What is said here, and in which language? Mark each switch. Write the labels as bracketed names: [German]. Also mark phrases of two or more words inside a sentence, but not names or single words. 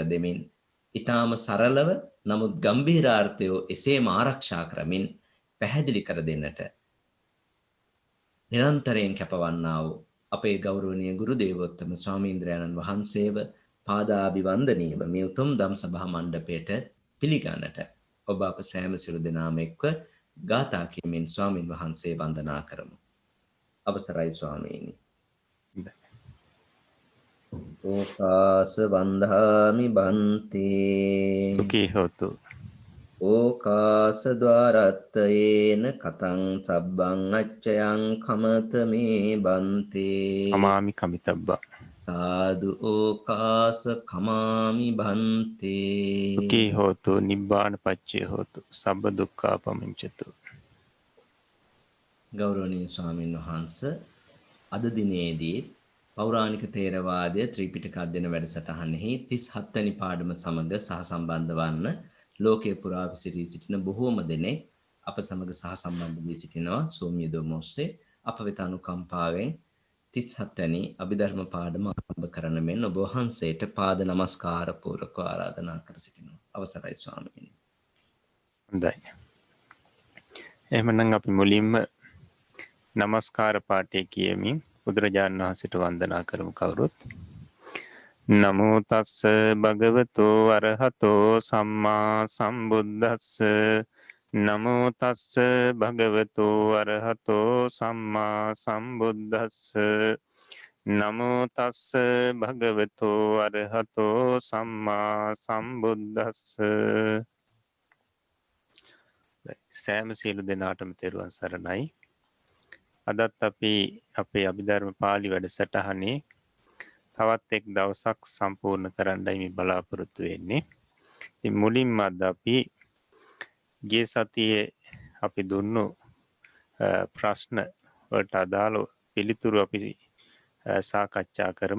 [Sinhala] දෙමින් ඊටාම සරලව නමුත් ගම්භීරාර්ථය එසේම ආරක්ෂා කරමින් පැහැදිලි කර දෙන්නට නිරන්තරයෙන් කැපවන්නා වූ අපේ ගෞරවනීය ගුරු දේවෝත්තම ස්වාමීන්ද්‍රයන්න් වහන්සේව පාදාභිවන්දනීයව මේ උතුම් ධම් සභා මණ්ඩපයට පිළිගන්නට ඔබ අප සෑම සිළු දෙනාම එක්ව ගාථා කියමින් ස්වාමින් වහන්සේ වන්දනා කරමු. අවසරයි ස්වාමීනි. [Pali] ඕකාස වන්දාමි බන්තේ සුඛී හොතු. ඕකාස ద్వාරත්තයේන කතං සබ්බං අච්චයං කමත මේ බන්තේ අමාමි කමිතබ්බා සාදු ඕකාස කමාමි බන්තේ සුඛී හොතු නිබ්බාන පච්චේ හොතු සබ්බ දුක්ඛා පමුංචතු. [Sinhala] ගෞරවනීය ස්වාමීන් වහන්සේ අද දිනේදී පෞරාණික තේරවාදය ත්‍රිපිටක අධ්‍යයන වැඩසටහනෙහි 37 වෙනි පාඩම සමග සහසම්බන්ධ වන්න ලෝකේ පුරා විසිරී සිටින බොහෝම දෙනෙක් අප සමග සහසම්බන්ධ වී සිටිනවා. Zoom යෙදවීම ඔස්සේ අප වෙත අනුකම්පාවෙන් 37 වැනි අභිධර්ම පාඩම ආරම්භ කරන මෙන් ඔබ වහන්සේට පාද නමස්කාර පූර්වක ආරාධනා කර සිටිනවා. අවසරයි ස්වාමීනි. හොඳයි. එහෙමනම් අපි මුලින්ම නමස්කාර පාඨය කියමින් බුදුරජාණන් වහන්සේට වන්දනා කරමු කවුරුත්. [Pali] නමෝ තස්ස භගවතෝ අරහතෝ සම්මා සම්බුද්දස්ස නමෝ තස්ස භගවතෝ අරහතෝ සම්මා සම්බුද්දස්ස නමෝ තස්ස භගවතෝ අරහතෝ සම්මා සම්බුද්දස්ස. [Sinhala] සෑම සියලු දෙනාටම තෙරුවන් සරණයි. අදත් අපි අපේ අභිධර්ම පාළි වැඩසටහනේ තවත් එක් දවසක් සම්පූර්ණ කරන්නයි මේ බලාපොරොත්තු වෙන්නේ. ඉතින් මුලින්ම අද අපි ගිය සතියේ අපි දුන්නු ප්‍රශ්න වලට අදාළ පිළිතුරු අපි සාකච්ඡා කරමු.